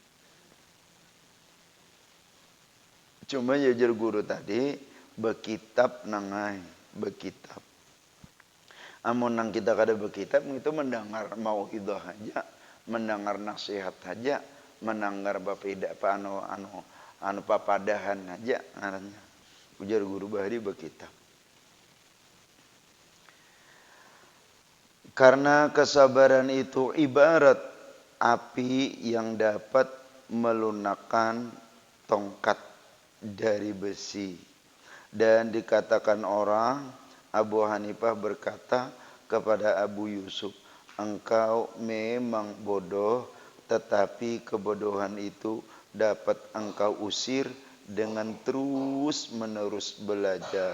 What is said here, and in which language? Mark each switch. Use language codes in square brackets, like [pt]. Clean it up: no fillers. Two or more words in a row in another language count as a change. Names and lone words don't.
[bjn] Cuma jajar guru tadi bekitab nangai, bekitab. Amun nang kita kada bekitab itu mendengar mauidhah aja, mendengar nasihat aja, mendengar anu papadahan aja ngarannya. Ujar guru bahari bekitab. [id] Karena kesabaran itu ibarat api yang dapat melunakkan tongkat dari besi. Dan dikatakan orang, Abu Hanifah berkata kepada Abu Yusuf, engkau memang bodoh, tetapi kebodohan itu dapat engkau usir dengan terus menerus belajar.